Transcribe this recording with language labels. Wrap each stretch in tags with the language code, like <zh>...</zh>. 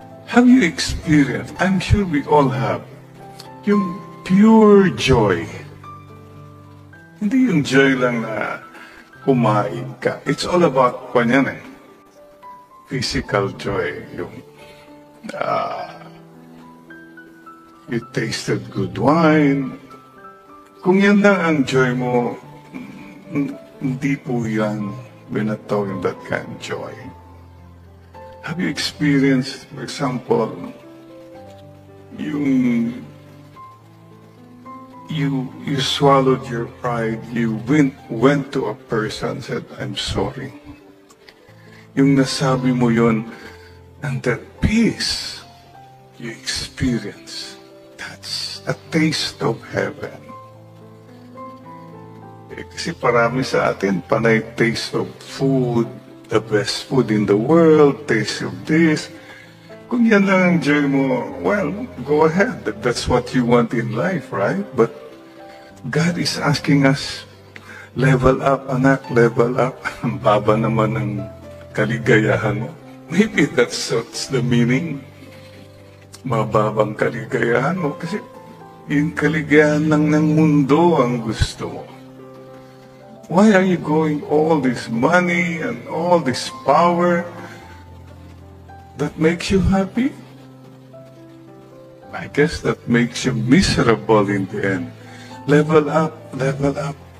<en>Have you experienced, I'm sure we all have, yung pure joy?</en> <tl>Hindi yung joy lang na kumain ka.</tl> <en>It's all about, physical joy. Yung you tasted good wine.</en> <tl>Kung yan lang ang joy mo, hindi po yan.</tl> <en>We're not talking that kind of joy. Have you experienced, for example, you swallowed your pride, you went to a person and said, I'm sorry.</en> <tl>Yung nasabi mo yun,</tl> <en>and that peace you experience, that's a taste of heaven.</en> <tl>Kasi parami sa atin, panay</tl> <en>taste of food, the best food in the world, taste of this.</en> <tl>Kung yan lang ang joy mo,</tl> <en>well, go ahead. That's what you want in life, right? But God is asking us, level up,</en> <tl>anak,</tl> <en>level up.</en> <tl>Ang baba naman ng kaligayahan mo.</tl> <en>Maybe that's the meaning.</en> <tl>Mababang kaligayahan mo. Kasi Yung kaligayahan lang ng mundo ang gusto mo.</tl> <en>Why are you going all this money and all this power that makes you happy? I guess that makes you miserable in the end. Level up, level up.</en>